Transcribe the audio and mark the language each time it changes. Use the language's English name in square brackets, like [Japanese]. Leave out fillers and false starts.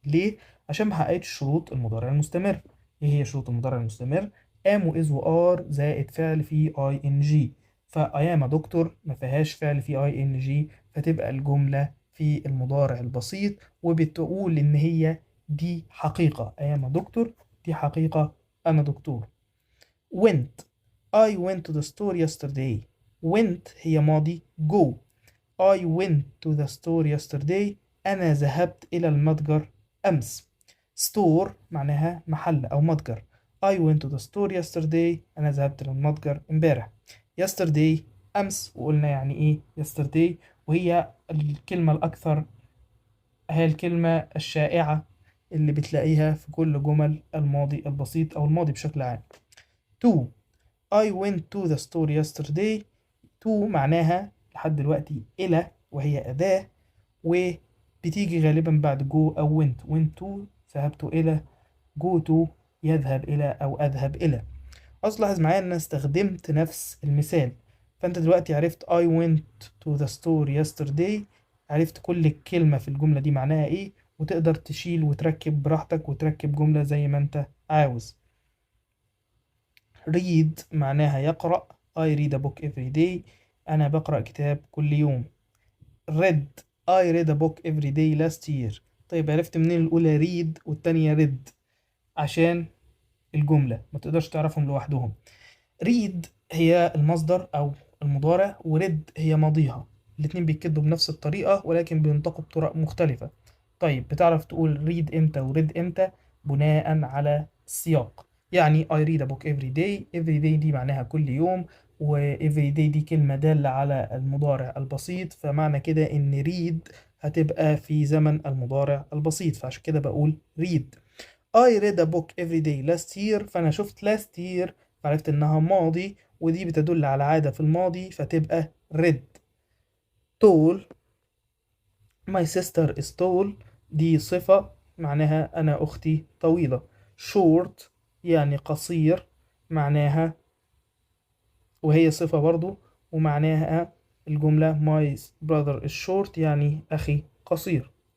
[Arabic] ليه؟ عشان ما حققتش شروط المضارع المستمر. ايه هي شروط المضارع المستمر؟ am و is و are زائد فعل فيه ing. ف [English] I am a doctor [Arabic] ما فيهاش فعل فيه ing، فتبقى الجملة في المضارع البسيط، وبتقول إن هي دي حقيقة. [English] I am a doctor [Arabic] دي حقيقة، أنا دكتور. [English] went I went to the store yesterday. [Arabic] went هي ماضي go. [English] I went to the store yesterday. [Arabic] أنا ذهبت إلى المتجر أمس. store معناها محل أو متجر. [English] I went to the store yesterday. [Arabic] أنا ذهبت للمتجر امبارح. yesterday أمس، وقلنا يعني إيه yesterday، وهي الكلمة الأكثر، هي الكلمة الشائعة اللي بتلاقيها في كل جمل الماضي البسيط أو الماضي بشكل عام. [English] to I went to the store yesterday. [Arabic] to معناها لحد دلوقتي إلى، وهي أداة، وبتيجي غالبا بعد go أو went to ذهبت إلى، go to يذهب إلى أو أذهب إلى. ألاحظ معايا إن أنا استخدمت نفس المثال. فأنت دلوقتي عرفت [English] I went to the store yesterday، [Arabic] عرفت كل كلمة في الجملة دي معناها إيه، وتقدر تشيل وتركب براحتك وتركب جملة زي ما أنت عاوز. read معناها يقرأ. [English] I read a book every day. [Arabic] أنا بقرأ كتاب كل يوم. [English] read I read a book every day last year. [Arabic] طيب عرفت منين الأولى read والتانية read؟ عشان الجملة ما تقدرش تعرفهم لوحدهم. read هي المصدر أو المضارع، وريد هي ماضيها. الاتنين بيتكتبوا بنفس الطريقة ولكن بينطقوا بطرق مختلفة. طيب بتعرف تقول read امتى وريد امتى؟ بناء على السياق. [English] يعني I read a book every day. [Arabic] every day دي معناها كل يوم، و every day دي كلمة دالة على المضارع البسيط، فمعنى كده إن read هتبقى في زمن المضارع البسيط، فعشان كده بقول read. [English] I read a book every day last year. [Arabic] فأنا شفت last year فعرفت إنها ماضي، ودي بتدل على عادة في الماضي، فتبقى read. tall [English] my sister is tall [Arabic] دي صفة معناها أنا أختي طويلة. short يعني قصير معناها، وهي صفة برضو، ومعناها الجملة [English] my brother is short [Arabic] يعني أخي قصير.